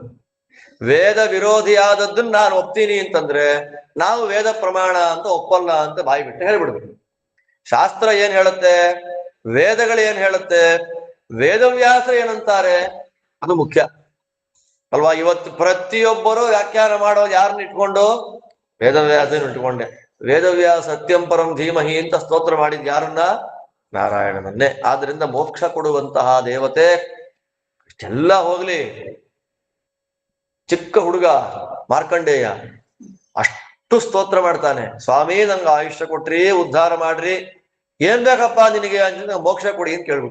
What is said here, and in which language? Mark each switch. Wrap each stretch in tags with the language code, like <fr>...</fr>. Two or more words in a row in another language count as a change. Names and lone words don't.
<kn>ವೇದ ವಿರೋಧಿಯಾದದ್ದನ್ನ ನಾನು ಒಪ್ತೀನಿ ಅಂತಂದ್ರೆ ನಾವು ವೇದ ಪ್ರಮಾಣ ಅಂತ ಒಪ್ಪಲ್ಲ ಅಂತ ಬಾಯಿ ಬಿಟ್ಟು ಹೇಳ್ಬಿಡ್ಬೇಕು. ಶಾಸ್ತ್ರ ಏನ್ ಹೇಳುತ್ತೆ, ವೇದಗಳು ಏನ್ ಹೇಳುತ್ತೆ, ವೇದವ್ಯಾಸ ಏನಂತಾರೆ ಅದು ಮುಖ್ಯ ಅಲ್ವಾ. ಇವತ್ತು ಪ್ರತಿಯೊಬ್ಬರು ವ್ಯಾಖ್ಯಾನ ಮಾಡೋದು ಯಾರನ್ನ ಇಟ್ಕೊಂಡು, ವೇದವ್ಯಾಸನ ಇಟ್ಕೊಂಡೆ. ವೇದವ್ಯಾಸ</kn> <sa>ಸತ್ಯಂ ಪರಂ ಧೀಮಹಿ</sa> <kn>ಅಂತ ಸ್ತೋತ್ರ ಮಾಡಿದ್ ಯಾರನ್ನ, ನಾರಾಯಣನನ್ನೇ. ಆದ್ರಿಂದ ಮೋಕ್ಷ ಕೊಡುವಂತಹ ದೇವತೆ. ಇಷ್ಟೆಲ್ಲ ಹೋಗ್ಲಿ, ಚಿಕ್ಕ ಹುಡುಗ ಮಾರ್ಕಂಡೇಯ ಅಷ್ಟು ಸ್ತೋತ್ರ ಮಾಡ್ತಾನೆ, ಸ್ವಾಮಿ ನಂಗೆ ಆಯುಷ್ಯ ಕೊಟ್ರಿ, ಉದ್ಧಾರ ಮಾಡ್ರಿ, ಏನ್ ಬೇಕಪ್ಪ ನಿನಗೆ ಅಂತ ಮೋಕ್ಷ ಕೊಡಿ ಅಂತ ಕೇಳ್ಬಿಟ್ಟ.</kn>